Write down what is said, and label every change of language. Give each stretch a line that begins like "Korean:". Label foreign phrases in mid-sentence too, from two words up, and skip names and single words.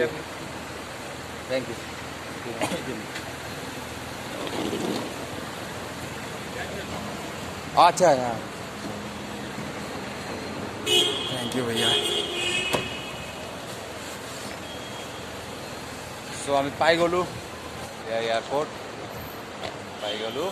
English: thank you.
Hindi: अच्छा यार,
English: thank you भैया।
Assamese: सो আমি পাই গ'লোঁ এয়াৰপৰ্ট, পাই গ'লোঁ।